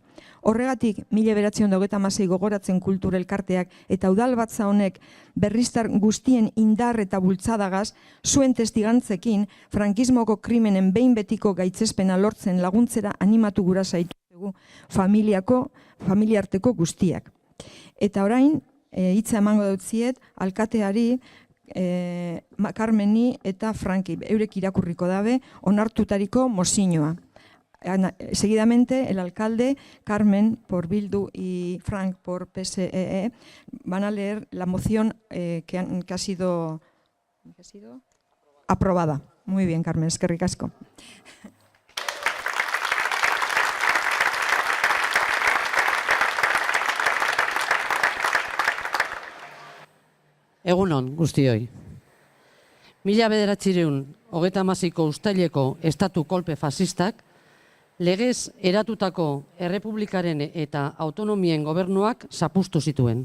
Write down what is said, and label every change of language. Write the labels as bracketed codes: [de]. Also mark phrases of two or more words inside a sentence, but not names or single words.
[eu] Horregatik, 1926 gogoratzen kultur elkarteak eta udalbatza honek berriztar guztien indar eta bultzadagaz, zuen testigantzekin, frankismoko krimenen behin betiko gaitzespena lortzen laguntzera animatu gura zaitugu familiarteko guztiak. Eta orain, hitza emango dautziet, alkateari, Carmeni eta Franki, eurek irakurriko dabe, onartutariko mozioa. [es] Seguidamente, el alcalde, Carmen por Bildu y Frank por PSE, van a leer la moción que ha sido aprobada. Muy bien, Carmen, [eu] eskerrik asko. Egunon, guztioi. 1936ko uztaileko estatu kolpe fasistak legez eratutako errepublikaren eta autonomien gobernuak zapuztu zituen.